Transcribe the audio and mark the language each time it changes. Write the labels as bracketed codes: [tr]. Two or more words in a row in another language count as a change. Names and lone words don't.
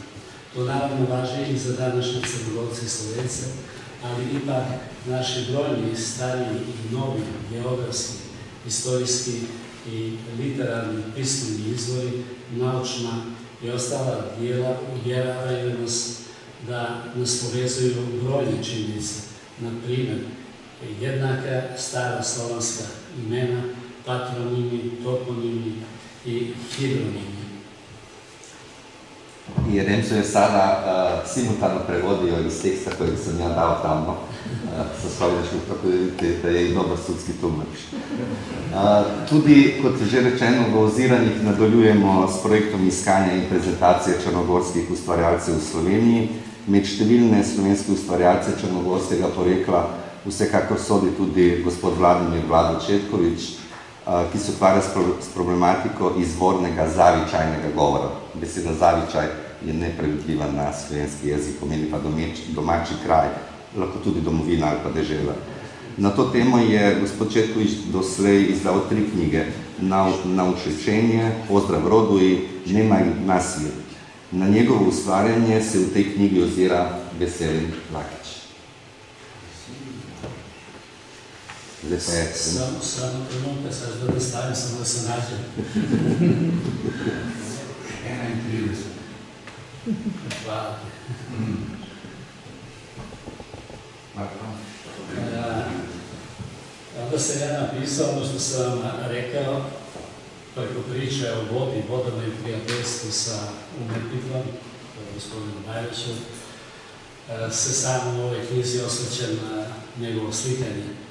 [sr] To naravno važi i za današnje Crnogorce i Slovence, ali ipak naši brojni stariji i novi geografski, historijski i literarni pismeni izvori, naučna i ostala dijela uvjeravaju nas da nas povezuju brojne činjenice, na primjer, jednaka stara slovanska imena, patronimi, toponimi i hidronimi. I Remco je sada simultano prevodio iz teksta kojeg sam ja dao tamo sa Slovenskog fakulteta je i dobar sudski tumač. [sl] Tudi, kot že rečeno, v Oziranjih nadaljujemo s projektom iskanja in prezentacije črnogorskih ustvarjalcev v Sloveniji. Med številne slovenske ustvarjalce črnogorskega porekla vsekakor sodi tudi gospod Vladimir Vlado Četkovič, ki se ukvarja s problematiko izvornega zavičajnega govora. Beseda zavičaj je neprevedljiva na slovenski jezik, pomeni pa domači kraj, lahko tudi domovina ali pa dežela. Na to temo je gospod Četkovič doslej izdal 3 knjige: Naučečenje, Pozdrav roduji, Nemaj nasilje. Na njegovo ustvarjanje se v tej knjigi ozira Veselin Lakić. [sr] Samo trenutka, sad da ne stavim, samo da se nađem. 31. Hvala. Onda sam ja napisao ono što sam vam rekao, preko priče o vodi, vodama i prijateljstvu sa umetnikom, gospodinom Bajlićem, se sam u ovoj knjizi osvrćem na njegovo slikanje.